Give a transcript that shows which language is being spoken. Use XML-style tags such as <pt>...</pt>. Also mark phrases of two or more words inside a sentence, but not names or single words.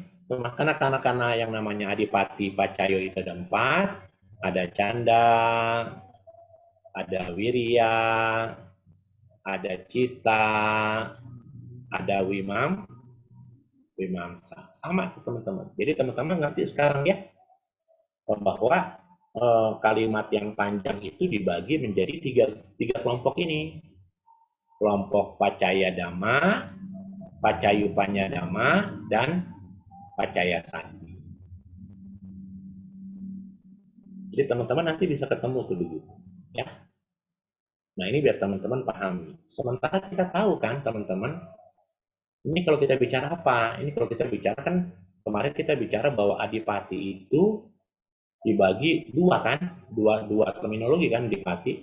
<id>Karena yang namanya</id> <pi>adipati pacayo</pi> <id>itu ada 4, ada canda, ada wirya, ada cita, ada wimamsa. Sama tuh teman-teman. Jadi teman-teman ngerti sekarang ya bahwa kalimat yang panjang itu dibagi menjadi tiga kelompok ini. Kelompok</id> <pi>pacaya dhamma, pacayupanya dhamma, dan pacaya sati.</pi> <id>Jadi teman-teman nanti bisa ketemu tuh begitu, ya. Nah ini biar teman-teman pahami. Sementara kita tahu kan teman-teman, ini kalau kita bicara apa? Ini kalau kita bicara kan kemarin kita bicara bahwa adipati itu dibagi dua kan, dua terminologi kan adipati.</id>